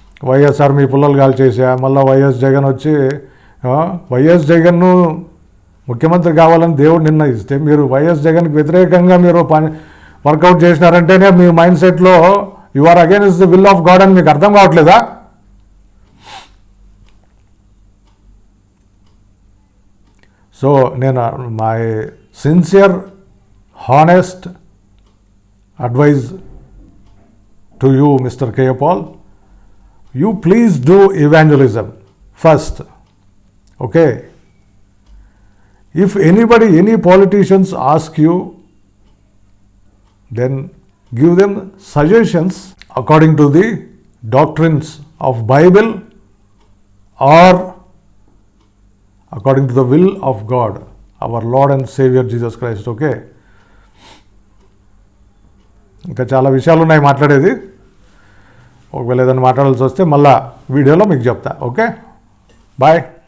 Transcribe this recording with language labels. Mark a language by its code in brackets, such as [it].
[te] వైఎస్ఆర్ మీ పుల్లలు కాల్చేసా, మళ్ళీ వైఎస్ జగన్ వచ్చి వైఎస్ జగన్ను ముఖ్యమంత్రి కావాలని దేవుడు నిర్ణయిస్తే మీరు వైఎస్ జగన్కి వ్యతిరేకంగా మీరు వర్కౌట్ చేసినారంటేనే మీ మైండ్ సెట్లో [en] you are against the will of God [te] అని మీకు అర్థం కావట్లేదా? [en] So నేను my sincere honest advice to you mister K. Paul, you please do evangelism first. Okay, if any politicians ask you, then give them suggestions according to the doctrines of Bible or according to the will of God, our Lord and Savior Jesus Christ. [te] Okay, ఇంకా చాలా విషయాలు ఉన్నాయి మాట్లాడేది. ఒకవేళ ఏదైనా మాట్లాడాల్సి వస్తే మళ్ళా వీడియోలో మీకు చెప్తా. Okay, bye.